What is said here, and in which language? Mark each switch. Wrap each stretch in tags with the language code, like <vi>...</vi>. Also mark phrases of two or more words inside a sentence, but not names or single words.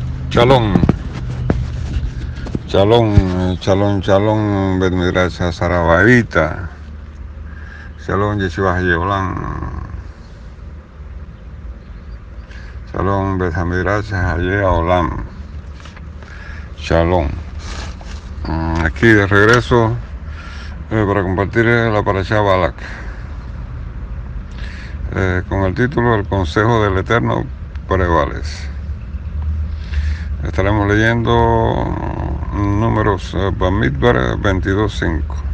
<he>שלום, שלום, בית מדרש Sarabaita, שלום, ישוע Yeholam, שלום, בית מדרש Yeholam, שלום.</he> <es>Aquí de regreso para compartir la parashá Balak, con el título El Consejo del Eterno prevales. Estaremos leyendo Números Bamidbar 22:5.</es>